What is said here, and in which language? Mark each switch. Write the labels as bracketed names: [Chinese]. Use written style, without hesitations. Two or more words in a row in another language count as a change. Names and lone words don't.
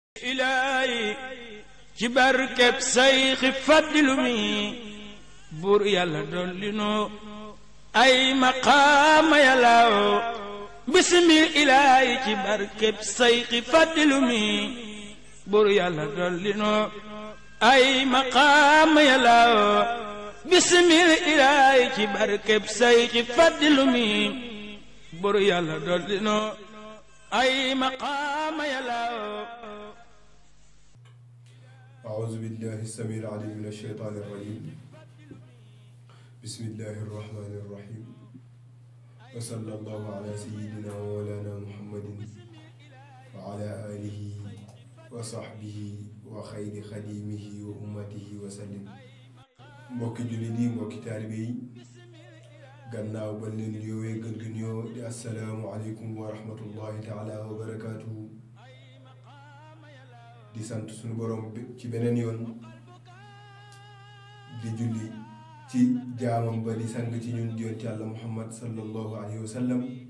[Wolof] ilaahi ci barkeb sayxi faddilu mi buur yàlla dolli noo ay maqaama yàllaaw bismil ilaahi ci barkeb sayxi faddilu mi buur yàlla dolli noo ay maqaama yàllaaw bismil ilaahi ci barkeb sayxi faddilu mi buur yàlla dolli noo ay maqaama yàllaaw. [Arabic] أعوذ بالله السميع العليم من الشيطان الرجيم بسم الله الرحمن الرحيم وصلى الله على سيدنا ومولانا محمد وعلى آله وصحبه وخير خديمه وأمته وسلم. [Wolof] mbokki jullit yi mbokki taalibe yi gannaaw ba leen nuyoo gën gi nuyoo di [Arabic] السلام عليكم ورحمة الله تعالى وبركاته. [Wolof] di sant suñu borom ci beneen yoon di julli ci jaamam ba di sang ci ñun di yonent yàlla muhammad [Arabic] صلى الله عليه وسلم.